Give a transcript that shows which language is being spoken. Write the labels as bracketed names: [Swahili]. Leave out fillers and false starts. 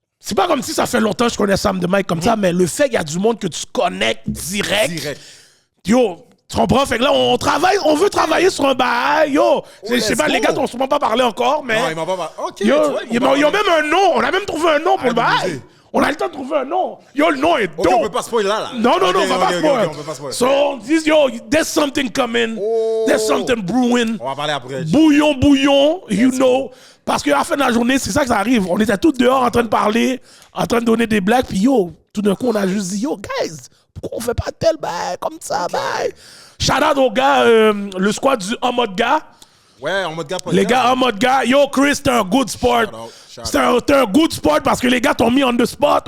[French] C'est pas comme si ça fait longtemps que je connais Sam de Mike comme ça, mais le fait qu'il y a du monde que tu connectes direct. Yo, tu comprends? Fait que là, on veut travailler sur un bail. Yo, je sais pas, les gars t'ont sûrement pas parlé encore, mais. Non, ils m'ont pas parlé. OK. Yo, ils ont même un nom. On a même trouvé un nom pour le bail. On a le temps de trouver un nom. Yo, le nom est dope. On peut pas spoiler là. Non, on va pas spoiler. [English] So, [French] on dit, [English] yo, there's something coming. There's something brewing. [French] On va parler après. Bouillon, you know. Parce qu'à la fin de la journée, c'est ça que ça arrive. On était tous dehors en train de parler, en train de donner des blagues. Puis yo, tout d'un coup, on a juste dit, yo, guys, pourquoi on fait pas tel bail comme ça, bail? Shout out aux gars, le squad du En Mode Gars. Ouais, en mode gars, Les gars, En Mode Gars, yo Chris, t'es un good sport. T'es un good sport parce que les gars t'ont mis [English] on the spot.